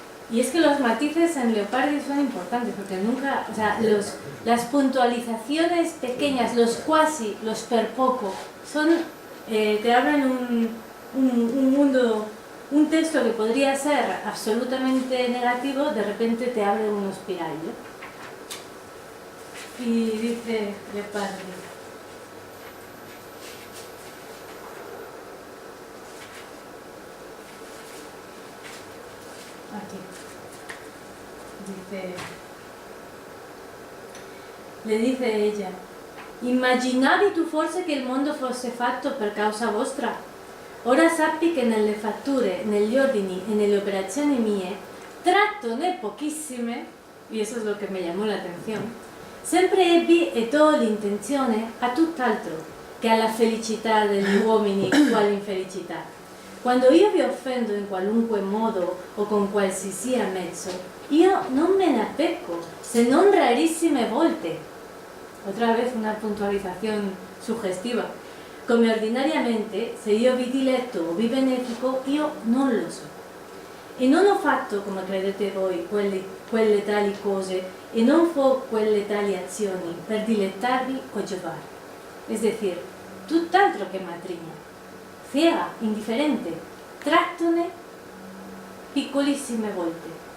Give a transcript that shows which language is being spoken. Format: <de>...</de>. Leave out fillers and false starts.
<es>Y es que los matices en Leopardi son importantes, porque nunca, o sea, las puntualizaciones pequeñas, los quasi, los per poco, te abren un mundo, un texto que podría ser absolutamente negativo, de repente te abre unos spiraglio. Y dice Leopardi: aquí le dice ella:</es> <it>"Immaginavi tu forse che il mondo fosse fatto per causa vostra? Ora sappi che nelle fatture, negli ordini e nelle operazioni mie, trattone pochissime",</it> <es>y eso es lo que me llamó la atención,</es> <it>"sempre ebbi ed ho l'intenzione a tutt'altro che alla felicità degli uomini quale infelicità. Quando io vi offendo in qualunque modo o con qualsiasi mezzo, io non me ne appecco, se non rarissime volte".</it> <es>Otra vez una puntualización sugestiva.</es> <it>"Come ordinariamente, se io vi diletto o vi benefico, io non lo so. e non ho fatto, come credete voi, quelle tali cose e non fo quelle tali azioni per dilettarvi o giovare.</it> <es>Es decir,</es> <it>tutt'altro che matrigna,</it> <es>ciega, indifferente,</es> <it>trattone piccolissime volte.</it>